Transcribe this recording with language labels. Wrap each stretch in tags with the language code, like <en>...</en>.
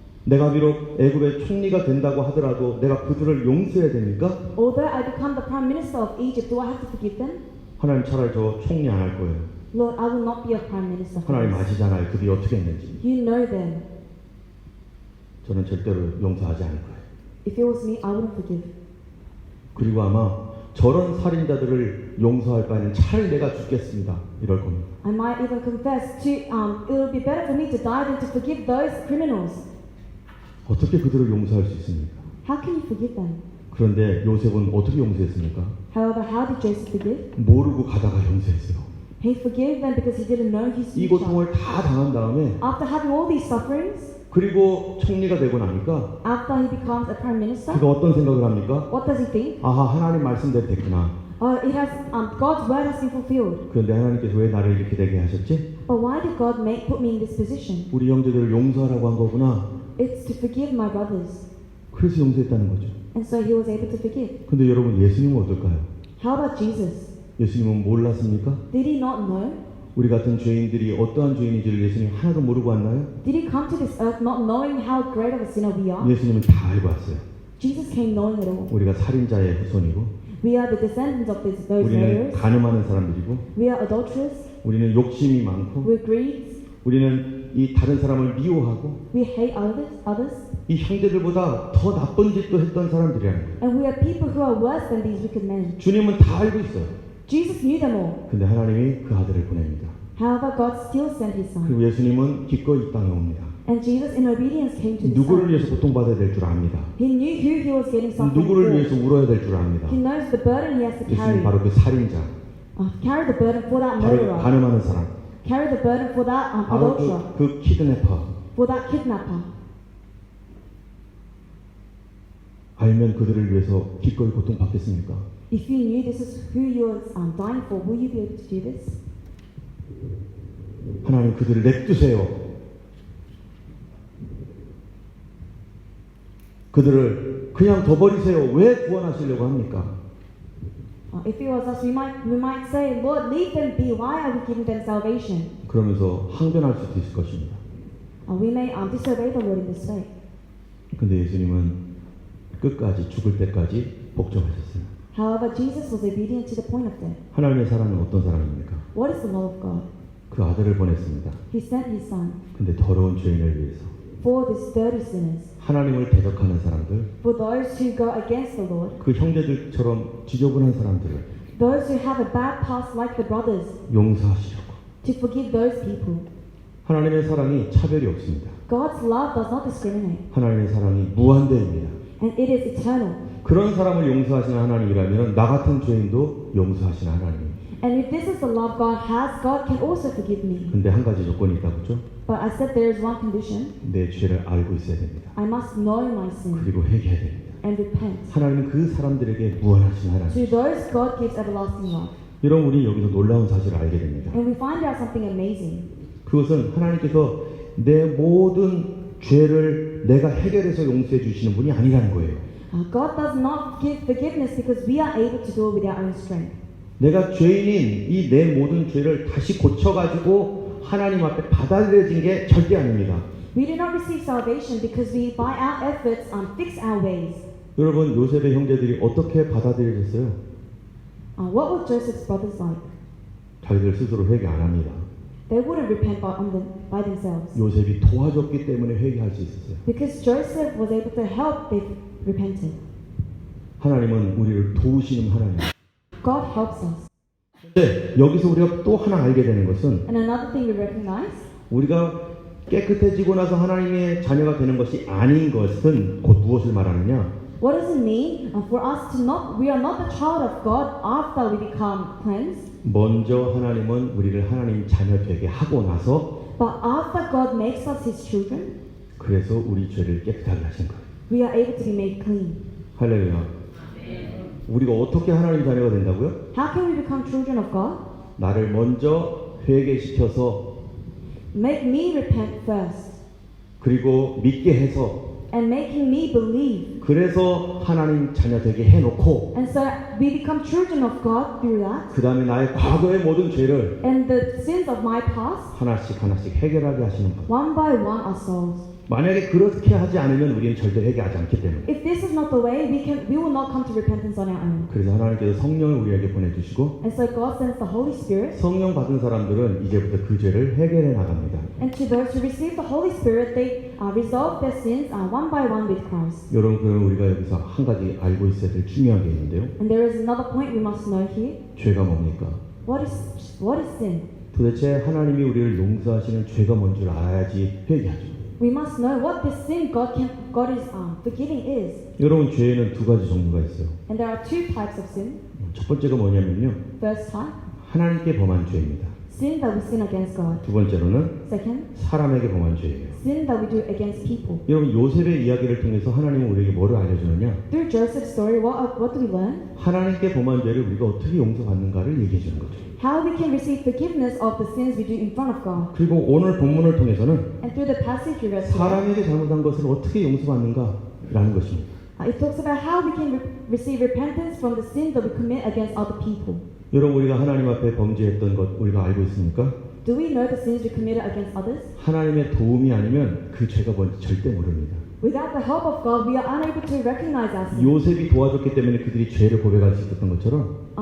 <ko>내가 비록 애굽의 총리가 된다고 하더라도 내가 그들을 용서해야 됩니까?</ko> <en>Although I become the prime minister of Egypt, do I have to forgive them?</en> <ko>하나님 차라리 저 총리 안 할 거예요.</ko> <en>Lord, I will not be a prime minister. for</en> <ko>하나님</ko> <en>this.</en> <ko>아시잖아요. 그들이 어떻게 했는지.</ko> <en>You know them.</en> <ko>저는 절대로 용서하지 않을 거예요.</ko> <en>If it was me, I wouldn't forgive.</en> <ko>그리고 아마 저런 살인자들을 용서할 바에는 차라리 내가 죽겠습니다. 이럴 겁니다.</ko> <en>I might even confess to, it would be better for me to die than to forgive those criminals.</en> <ko>어떻게 그들을 용서할 수 있습니까?</ko> <en>How can you forgive them?</en> <ko>그런데 요셉은 어떻게 용서했습니까?</ko> <en>However, how did Joseph forgive?</en> <ko>모르고 가다가 용서했어요.</ko> <en>He forgave them because he didn't know his 이 future.</en> <ko>고통을 다 당한 다음에</ko> <en>After having all these sufferings,</en> <ko>그리고 총리가 되고 나니까</ko> <en>after he becomes a prime minister,</en> <ko>그가 어떤 생각을 합니까?</ko> <en>what does he think?</en> <ko>아하 하나님 말씀대로 됐구나.</ko> <en>God's word has been fulfilled.</en> <ko>그런데 하나님께서 왜 나를 이렇게 되게 하셨지?</ko> <en>But why did God put me in this position?</en> <ko>우리 형제들을 용서하라고 한 거구나.</ko> <en>It's to forgive my brothers.</en> <ko>그래서 용서했다는 거죠.</ko> <en>And so he was able to forgive.</en> <ko>근데 여러분 예수님은 어떨까요?</ko> <en>How about Jesus?</en> <ko>예수님은 몰랐습니까?</ko> <en>Did he not know?</en> <ko>우리 같은 죄인들이 어떠한 죄인인지를 예수님 하나도 모르고 왔나요?</ko> <en>Did he come to this earth not knowing how great of a sinner we are?</en> <ko>예수님은 다 알고 왔어요.</ko> <en>Jesus came knowing it all.</en> <ko>우리가 살인자의 후손이고</ko> <en>We are the descendants of those</en> <ko>우리는</ko> <en>murderers.</en> <ko>간음하는 사람들이고</ko> <en>We are adulterers.</en> <ko>우리는 욕심이 많고</ko> <en>We're greeds.</en> <ko>우리는 이 다른 사람을 미워하고</ko> <en>We hate others.</en> <ko>이 형제들보다 더 나쁜 짓도 했던 사람들이라는 거예요.</ko> <en>And we are people who are worse than these wicked men.</en> <ko>주님은 다 알고 있어요.</ko> <en>Jesus knew them all.</en> <ko>근데 하나님이 그 아들을 보냅니다.</ko> <en>However, God still sent his son.</en> <ko>그리고 예수님은 기꺼이 이 땅에 옵니다.</ko> <en>And Jesus in obedience came to this</en> <ko>누구를 위해서 고통받아야 될 줄 압니다.</ko> <en>He knew who he was getting suffering</en> <ko>누구를</ko> <en>for.</en> <ko>위해서 울어야 될 줄 압니다.</ko> <en>He knows the burden he has to carry.</en> <ko>예수님 바로 그 살인자,</ko> <en>Carry the burden for that</en> <ko>바로</ko> <en>murderer.</en> <ko>간음하는 사람,</ko> <en>Carry the burden for that</en> <ko>바로</ko> <en>adulterer.</en> <ko>그 키드내퍼.</ko> <en>For that kidnapper.</en> <ko>알면 그들을 위해서 기꺼이 고통받겠습니까?</ko> <en>If you knew this is who you are dying for, will you be able to do this?</en> <ko>하나님 그들을 냅두세요. 그들을 그냥 둬버리세요. 왜 구원하시려고 합니까?</ko> <en>If it was us, we might say, Lord, leave them be. Why are we giving them salvation?</en> <ko>그러면서 항변할 수도 있을 것입니다.</ko> <en>We may disobey the Lord in this way.</en> <ko>근데 예수님은 끝까지 죽을 때까지 복종하셨어요.</ko> <en>However, Jesus was obedient to the point of death.</en> <ko>하나님의 사랑은 어떤 사랑입니까?</ko> <en>What is the love of God?</en> <ko>그 아들을 보냈습니다.</ko> <en>He sent his son</en> <ko>근데 더러운 죄인을 위해서</ko> <en>for these dirty sinners,</en> <ko>하나님을 대적하는 사람들,</ko> <en>for those who go against the Lord,</en> <ko>그 형제들처럼 지저분한 사람들을</ko> <en>those who have a bad past like the brothers,</en> <ko>용서하시려고.</ko> <en>to forgive those people.</en> <ko>하나님의 사랑이 차별이 없습니다.</ko> <en>God's love does not discriminate,</en> <ko>하나님의 사랑이 무한대입니다.</ko> <en>and it is eternal.</en> <ko>그런 사람을 용서하시는 하나님이라면 나 같은 죄인도 용서하시는 하나님.</ko> <en>And if this is the love God has, God can also forgive me.</en> <ko>근데 한 가지 조건이 있다고 그죠?</ko> <en>But I said there is one condition.</en> <ko>내 죄를 알고 있어야 됩니다.</ko> <en>I must know my sin</en> <ko>그리고 회개해야 됩니다.</ko> <en>and repent.</en> <ko>하나님은 그 사람들에게 무한하신 하나님.</ko> <en>To those, God gives everlasting love.</en> <ko>여러분 우리 여기서 놀라운 사실을 알게 됩니다.</ko> <en>And we find out something amazing.</en> <ko>그것은 하나님께서 내 모든 죄를 내가 해결해서 용서해 주시는 분이 아니라는 거예요.</ko> <en>God does not give forgiveness because we are able to do it with our own strength.</en> <ko>내가 죄인인 이 내 모든 죄를 다시 고쳐가지고 하나님 앞에 받아들여진 게 절대 아닙니다.</ko> <en>We do not receive salvation because we, by our efforts, fix our ways.</en> <ko>여러분 요셉의 형제들이 어떻게 받아들여졌어요?</ko> <en>What were Joseph's brothers like?</en> <ko>자기들 스스로 회개 안 합니다.</ko> <en>They wouldn't repent by themselves.</en> <ko>요셉이 도와줬기 때문에 회개할 수 있었어요.</ko> <en>Because Joseph was able to help, they repented.</en> <ko>하나님은 우리를 도우시는 하나님.</ko> <en>God helps us.</en> <ko>근데 여기서 우리가 또 하나 알게 되는 것은</ko> <en>And another thing we recognize,</en> <ko>우리가 깨끗해지고 나서 하나님의 자녀가 되는 것이 아닌 것은 곧 무엇을 말하느냐?</ko> <en>What does it mean for us to not, we are not the child of God after we become cleansed?</en> <ko>먼저 하나님은 우리를 하나님 자녀 되게 하고 나서</ko> <en>But after God makes us His children,</en> <ko>그래서 우리 죄를 깨끗하게 하신 거예요.</ko> <en>we are able to be made clean.</en> <ko>할렐루야. 우리가 어떻게 하나님 자녀가 된다고요?</ko> <en>How can we become children of God?</en> <ko>나를 먼저 회개시켜서</ko> <en>Make me repent first,</en> <ko>그리고 믿게 해서</ko> <en>and making me believe.</en> <ko>그래서 하나님 자녀 되게 해놓고</ko> <en>And so we become children of God through that.</en> <ko>그 다음에 나의 과거의 모든 죄를</ko> <en>And the sins of my past,</en> <ko>하나씩 하나씩 해결하게 하시는 거예요.</ko> <en>one by one, are solved.</en> <ko>만약에 그렇게 하지 않으면 우리는 절대 회개하지 않기 때문에.</ko> <en>If this is not the way, we will not come to repentance on our own.</en> <ko>그래서 하나님께서 성령을 우리에게 보내주시고</ko> <en>And so God sends the Holy Spirit.</en> <ko>성령 받은 사람들은 이제부터 그 죄를 해결해 나갑니다.</ko> <en>And to those who receive the Holy Spirit, they resolve their sins one by one with Christ.</en> <ko>여러분, 그럼 우리가 여기서 한 가지 알고 있어야 될 중요한 게 있는데요.</ko> <en>And there is another point we must know here.</en> <ko>죄가 뭡니까?</ko> <en>What is sin?</en> <ko>도대체 하나님이 우리를 용서하시는 죄가 뭔 줄 알아야지 회개하죠.</ko> <en>We must know what this sin God is forgiving is.</en> <ko>여러분, 죄에는 두 가지 종류가 있어요.</ko> <en>And there are two types of sin.</en> <ko>첫 번째가 뭐냐면요,</ko> <en>First type,</en> <ko>하나님께 범한 죄입니다.</ko> <en>sin that we sin against God.</en> <ko>두 번째로는</ko> <en>Second,</en> <ko>사람에게 범한 죄예요.</ko> <en>sin that we do against people.</en> <ko>여러분, 요셉의 이야기를 통해서 하나님은 우리에게 뭐를 알려주느냐?</ko> <en>Through Joseph's story, what do we learn?</en> <ko>하나님께 범한 죄를 우리가 어떻게 용서받는가를 얘기해 주는 거죠.</ko> <en>How we can receive forgiveness of the sins we do in front of God.</en> <ko>그리고 오늘 본문을 통해서는</ko> <en>And through the passage we read today,</en> <ko>사람에게 잘못한 것을 어떻게 용서받는가라는 것입니다.</ko> <en>it talks about how we can receive repentance from the sins that we commit against other people.</en> <ko>여러분, 우리가 하나님 앞에 범죄했던 것 우리가 알고 있습니까?</ko> <en>Do we know the sins we committed against others?</en> <ko>하나님의 도움이 아니면 그 죄가 뭔지 절대 모릅니다.</ko> <en>Without the help of God, we are unable to recognize our sins.</en> <ko>요셉이 도와줬기 때문에 그들이 죄를 고백할 수 있었던 것처럼</ko>